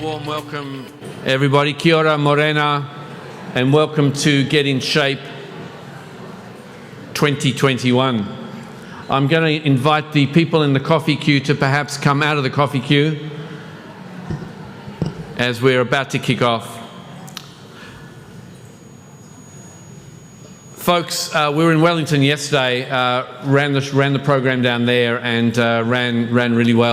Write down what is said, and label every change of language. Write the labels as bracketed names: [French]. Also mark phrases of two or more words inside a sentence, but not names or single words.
[English] welcome everybody. [Māori] Kia ora, morena, [English] and welcome to Get in Shape 2021. I'm going to invite the people in the coffee queue to perhaps come out of the coffee queue as we're about to kick off. Folks, we were in Wellington yesterday, ran the program down there and ran really well.